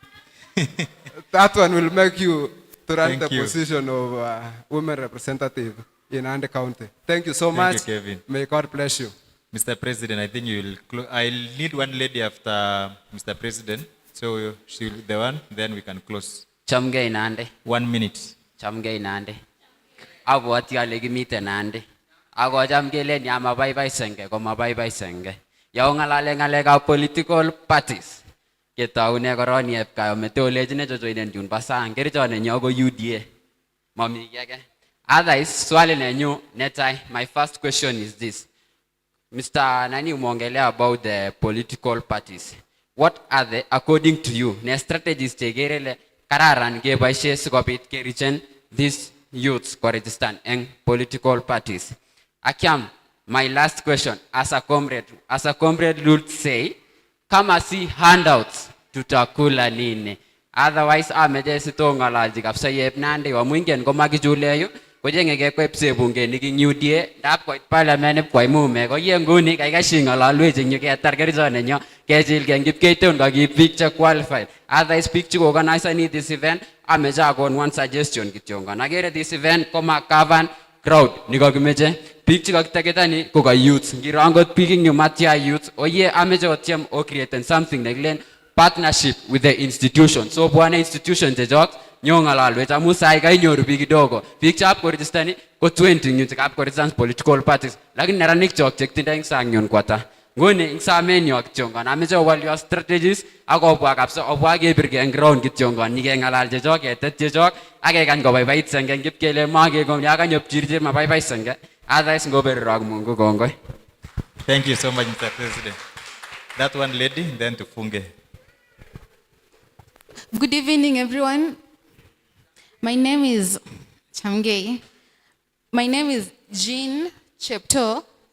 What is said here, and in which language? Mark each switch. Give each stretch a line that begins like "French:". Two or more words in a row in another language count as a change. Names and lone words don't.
English: That one will make you to run the position of women representative in Nandi County. Thank you so much. Thank you, Kevin. May God bless you. Mr. President, I think you will I'll need one lady after Mr. President. So she'll be the one, then we can close.
Kalenjin: Chamgei Nandi.
English: 1 minute.
Kalenjin: Chamgei Nandi. Abwati ale kimite Nandi. Ako cham kelen ya mabaibai senge ko mabaibai senge. Ya ngalale ngalekab
English: political parties.
Kalenjin: Ketaune koron yep kayo metolechine chochoinen yun pasang. Kericho nenyo ko UDA. Mami keke. Otherwise, swali nenyu netai.
English: My first question is this. Mr.
Swahili: Nani umongelea
English: about the political parties. What are they, according to you,
Kalenjin: ne strategies tegerele kararan kebaishe sikobit kerichen
English: these youths
Kalenjin: ko
English: register in political parties? Akiam, my last question, as a comrade would say,
Swahili: kama si handouts tutakula nini?
Kalenjin: Otherwise, ameje sitongalalji kapsa yep Nandi wa mwingen ko makichuleyo kojenge kekwepse bunge niking UDA dap koit parliament kwai mume ko yenguni kai singalalwech eng ketar kericho nenyo kechil kengip keiton kakip biik che qualified. Otherwise biik che organize
English: this event
Kalenjin: ameche akon
English: one suggestion
Kalenjin: kityongon. Akere
English: this event
Kalenjin: koma
English: cover crowd
Kalenjin: nikakimeche biik che kakitaketani ko ka youth. Ngiro angot biik ing matia youth oye ameche otyem o
English: create something
Kalenjin: nekilen
English: partnership with the institution.
Kalenjin: So bwana institution chechok nyongalalwech amu sai kainyoru biik kidogo. Biik chap korejistani ko 20 nyu chekap koregistan
English: political parties.
Kalenjin: Lakini neranik chok chekitindoi ing sang yun kwata. Nguni ing samenyo kityongon ameche owalyo strategies akobwa kapsa obwa kebirge eng ground kityongon nyikengalal chechok ketet chechok akekany kobaibait senge ngip kele makekong yakanyop chirchir mabaibai senge. Otherwise ngoberero ak Mungu kongoi.
English: Thank you so much, Mr. President. That one lady, then to Funge. Good evening, everyone. My name is Chamgei. My name is Jean Chepto.